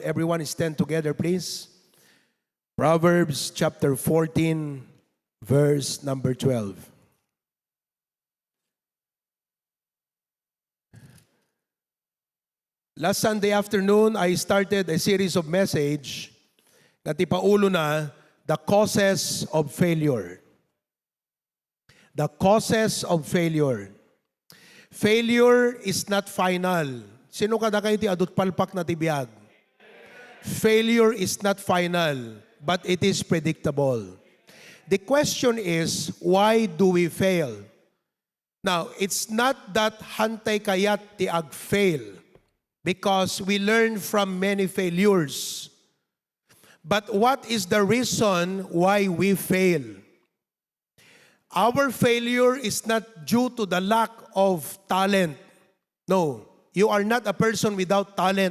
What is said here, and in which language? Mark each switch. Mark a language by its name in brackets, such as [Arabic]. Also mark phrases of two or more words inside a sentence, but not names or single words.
[English] Everyone stand together, please. Proverbs chapter 14, verse number 12. Last Sunday afternoon, I started a series of message [Iloko] na tipaulo na [English] the causes of failure. The causes of failure. Failure is not final. [Iloko] Sino kada kayo ti adut palpak na tibiyag? [English] Failure is not final, but it is predictable. The question is, why do we fail? Now, it's not that [Iloko] hantay kayat ti ag-fail, [English] because we learn from many failures. But what is the reason why we fail? Our failure is not due to the lack of talent. No, you are not a person without talent.